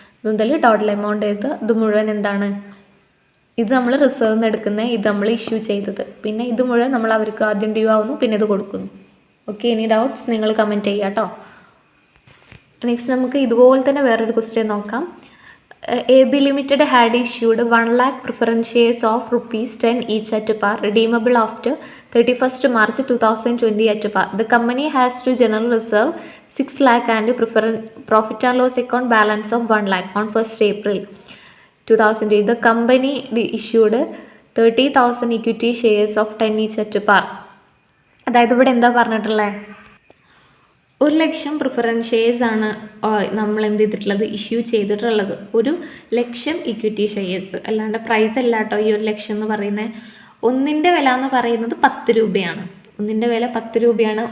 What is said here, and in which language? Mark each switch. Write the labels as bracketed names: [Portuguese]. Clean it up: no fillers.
[Malayalam] ഇത് മുതൽ total amount എഴുതുക. ഇത് മുഴുവൻ എന്താണ്? ഇത് നമ്മൾ റിസർവ് നിന്ന് എടുക്കുന്നത്, ഇത് നമ്മൾ ഇഷ്യൂ ചെയ്തത്. പിന്നെ ഇത് മുഴുവൻ നമ്മൾ അവർക്ക് ആദ്യം ഡ്യൂ ആവുന്നു, പിന്നെ ഇത് കൊടുക്കുന്നു. ഓക്കെ, ഇനി ഡൗട്ട്സ് നിങ്ങൾ കമൻറ്റ് ചെയ്യുക കേട്ടോ. നെക്സ്റ്റ് നമുക്ക് ഇതുപോലെ തന്നെ വേറൊരു ക്വസ്റ്റ്യൻ നോക്കാം. [English] AB Limited had issued 1 lakh preference shares of rupees 10 each at par, redeemable after 31st March 2020 at par. The company has to general reserve 6 lakh and profit and loss account balance of 1 lakh on 1st April 2020. The company issued 30,000 equity shares of 10 each at par. [Malayalam] അതായത് ഇവിടെ എന്താ പറഞ്ഞിട്ടുള്ളത്, 1,00,000 preference shares ആണ് നമ്മൾ എന്ത് ചെയ്തിട്ടുള്ളത്, issue ചെയ്തിട്ടുള്ളത്. 1,00,000 equity shares, അല്ലാണ്ട് പ്രൈസ് അല്ല കേട്ടോ ഈ 1,00,000 എന്ന് പറയുന്നത്. ഒന്നിൻ്റെ വില എന്ന് പറയുന്നത് 10 രൂപയാണ്. ഒന്നിൻ്റെ വില 10 രൂപയാണ്.